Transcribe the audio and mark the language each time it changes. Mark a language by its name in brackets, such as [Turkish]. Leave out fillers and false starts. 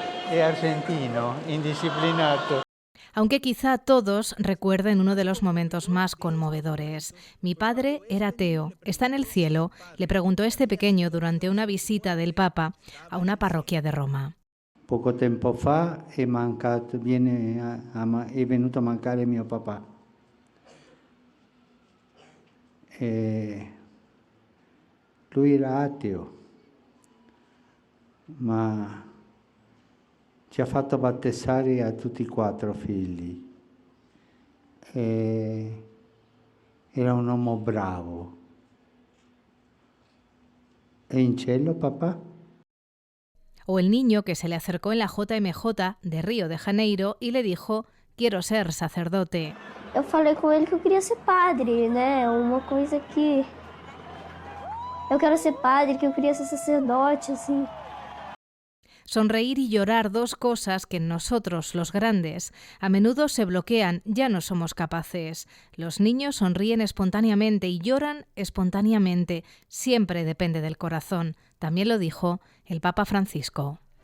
[Spanish] Es argentino, indisciplinato. Aunque quizá todos recuerden uno de los momentos más conmovedores. Mi padre era ateo, está en el cielo, le preguntó este pequeño durante una visita del Papa a una parroquia de Roma. [Italian] Poco tempo fa è venuto a mancare mio papà. Lui era ateo, ma ci ha fatto battezzare a tutti e 4 figli. Era un uomo bravo. ¿E in cielo, papá? [Spanish] O el niño que se le acercó en la JMJ de Río de Janeiro y le dijo: quiero ser sacerdote. [Portuguese] Eu falei com ele que eu queria ser padre, né? Uma coisa que eu quero ser padre, que eu queria ser sacerdote, assim. [Spanish] Sonreír y llorar, dos cosas que en nosotros, los grandes, a menudo se bloquean, ya no somos capaces. Los niños sonríen espontáneamente y lloran espontáneamente. Siempre depende del corazón. También lo dijo el Papa Francisco.